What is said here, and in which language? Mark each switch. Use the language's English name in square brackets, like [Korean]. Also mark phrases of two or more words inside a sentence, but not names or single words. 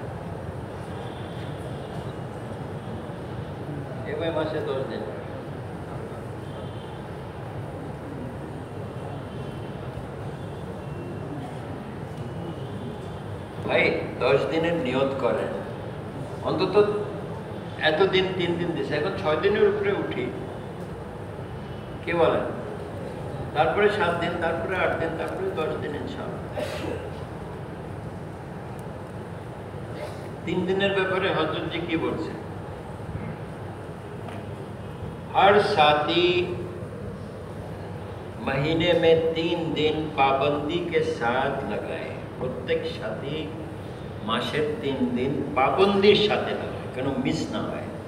[Bangla] মাসে 10 দিন। ভাই 10 দিনের নিয়ত করেন, অন্তত এত দিন 3 দিন দিসে, এখন 6 দিনের উপরে উঠি, কি বলেন? তারপরে 7 দিন, তারপরে 8 দিন, তারপরে 10 दिन ইনশাআল্লাহ। 3 দিনের ব্যাপারে হযরত জি কি বলছেন? [Hindi] हर साथी महीने में 3 दिन पाबंदी के साथ लगाए। [Bangla] প্রত্যেক সাথী মাসের 3 দিন পাবন্দীর সাথে লাগায়, কেন মিস না হয়।